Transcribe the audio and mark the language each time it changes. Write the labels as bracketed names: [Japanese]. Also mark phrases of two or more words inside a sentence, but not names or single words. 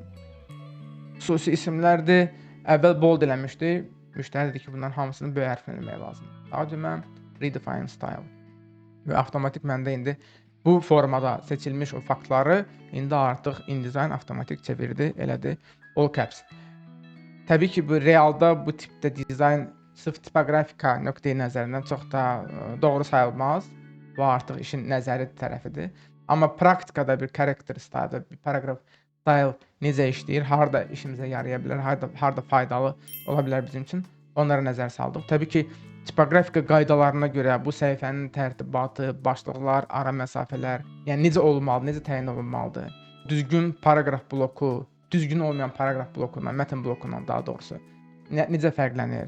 [Azerbaijani] Xüsusi isimlərdir. Əvvəl bold eləmişdi. Müştəri dedi ki, bunların hamısını böyük hərflə eləmək lazımdır. Daha deməm, [English] redefine style. [Azerbaijani] Və avtomatik məndə indi bu formada seçilmiş o faktları indi artıq InDesign avtomatik çevirdi, elədi [English] all caps. [Azerbaijani] Təbii ki, bu realda bu tipdə dizayn sırf tipoqrafika nöqteyi nəzərindən çox da doğru sayılmaz. Bu artıq işin nəzəri tərəfidir. Amma praktikada bir [English] character style, [Azerbaijani] bir paragraf style necə işləyir, harda işimizə yaraya bilər, harda faydalı ola bilər bizim üçün, onlara nəzər saldıq. Təbii ki, tipoqrafika qaydalarına görə bu səhifənin tərtibatı, başlıqlar, ara məsafələr, yəni necə olmalı, necə təyin olunmalıdır. Düzgün paraqraf bloku, düzgün olmayan paraqraf blokundan, mətn blokundan daha doğrusu necə fərqlənir?